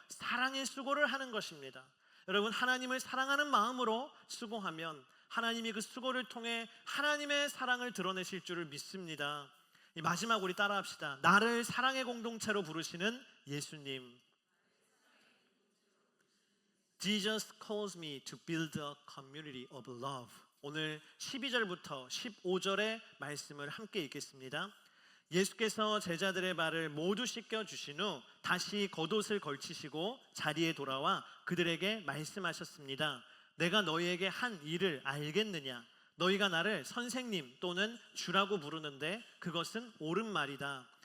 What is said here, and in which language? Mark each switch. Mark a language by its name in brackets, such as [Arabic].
[Korean] 사랑의 수고를 하는 것입니다. 여러분, 하나님을 사랑하는 마음으로 수고하면 하나님이 그 수고를 통해 하나님의 사랑을 드러내실 줄을 믿습니다. 마지막 우리 따라합시다. 나를 사랑의 공동체로 부르시는 예수님. [English] Jesus calls me to build a community of love. [Korean] 오늘 12절부터 15절의 말씀을 함께 읽겠습니다. 예수께서 제자들의 발을 모두 씻겨 주신 후 다시 겉옷을 걸치시고 자리에 돌아와 그들에게 말씀하셨습니다. 내가 너희에게 한 일을 알겠느냐? 너희가 나를 선생님 또는 주라고 부르는데 그것은 옳은 말이다.